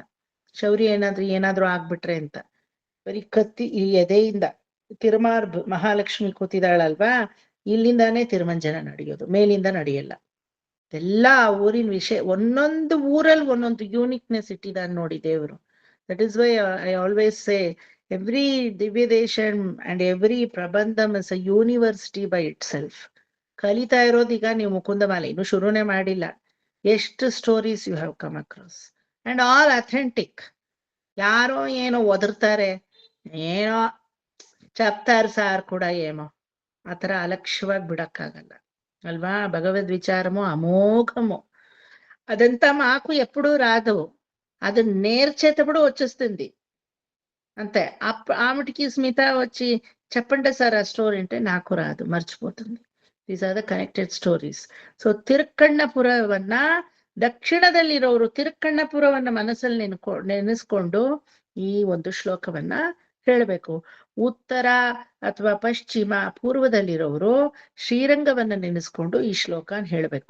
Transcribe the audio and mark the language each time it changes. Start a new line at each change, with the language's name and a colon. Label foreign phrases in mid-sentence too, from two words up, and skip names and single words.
Kannada: ಶೌರಿ ಏನಾದ್ರೂ ಆಗ್ಬಿಟ್ರೆ ಅಂತ. ಬರೀ ಕತ್ತಿ ಈ ಎದೆಯಿಂದ ತಿರುಮಾರ್ ಮಹಾಲಕ್ಷ್ಮಿ ಕೂತಿದಾಳಲ್ವಾ, ಇಲ್ಲಿಂದಾನೇ ತಿರುಮಂಜನ ನಡೆಯೋದು, ಮೇಲಿಂದ ನಡೆಯಲ್ಲ. ಎಲ್ಲ ಆ ಊರಿನ ವಿಷಯ. ಒಂದೊಂದು ಊರಲ್ಲಿ ಒಂದೊಂದು ಯೂನಿಕ್ನೆಸ್ ಇಟ್ಟಿದ್ದಾನೆ ನೋಡಿ ದೇವರು.
English: That is why I always say every Divyadesham and every Prabandham is a university by itself.
Kannada: ಕಲಿತಾ ಇರೋದೀಗ ನೀವು ಮುಕುಂದಮಾಲೆ ಇನ್ನು ಶುರುನೇ ಮಾಡಿಲ್ಲ.
English: ಎಷ್ಟು stories you have come across and all authentic.
Kannada: ಯಾರೋ ಏನೋ ಒದರ್ತಾರೆ, ಏನೋ ಚಪ್ತಾರ್ ಸಾರ್ ಕೂಡ ಏನೋ ಆತರ ಅಲಕ್ಷ್ಯವಾಗಿ ಬಿಡಕ್ಕಾಗಲ್ಲ అల్వా.
Telugu: భగవద్ విచారము అమోఘము. అదంతా మాకు ఎప్పుడూ రాదు, అది నేర్చేటప్పుడు వచ్చేస్తుంది అంతే. ఆమెటికి స్మిత వచ్చి చెప్పండి సార్ ఆ స్టోరీ అంటే నాకు రాదు, మర్చిపోతుంది.
English: these are the connected stories.
Kannada: ಸೊ ತಿರುಕ್ಕಣ್ಣಪುರವನ್ನ, ದಕ್ಷಿಣದಲ್ಲಿರೋರು ತಿರುಕ್ಕಣ್ಣಪುರವನ್ನ ಮನಸ್ಸಲ್ಲಿ ನೆನೆಸ್ಕೊಂಡು ಈ ಒಂದು ಶ್ಲೋಕವನ್ನ ಹೇಳಬೇಕು. ಉತ್ತರ ಅಥವಾ ಪಶ್ಚಿಮ ಪೂರ್ವದಲ್ಲಿರೋರು ಶ್ರೀರಂಗವನ್ನ ನೆನೆಸ್ಕೊಂಡು ಈ ಶ್ಲೋಕ ಹೇಳ್ಬೇಕು.